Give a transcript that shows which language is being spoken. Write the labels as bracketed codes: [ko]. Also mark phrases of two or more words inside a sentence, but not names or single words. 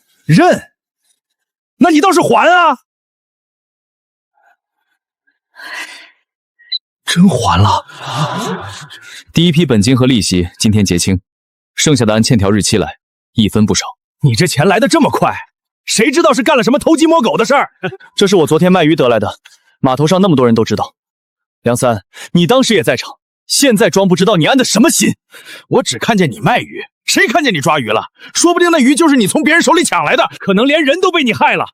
[zh] 認？那你倒是還啊！真還了。第一批本金和利息今天結清，剩下的按欠條日期來，一分不少。你這錢來得這麼快，誰知道是幹了什麼偷雞摸狗的事兒？這是我昨天賣魚得來的，碼頭上那麼多人都知道。梁三，你當時也在場，現在裝不知道你安的什麼心？我只看見你賣魚，誰看見你抓魚了？說不定那魚就是你從別人手裡搶來的，可能連人都被你害了。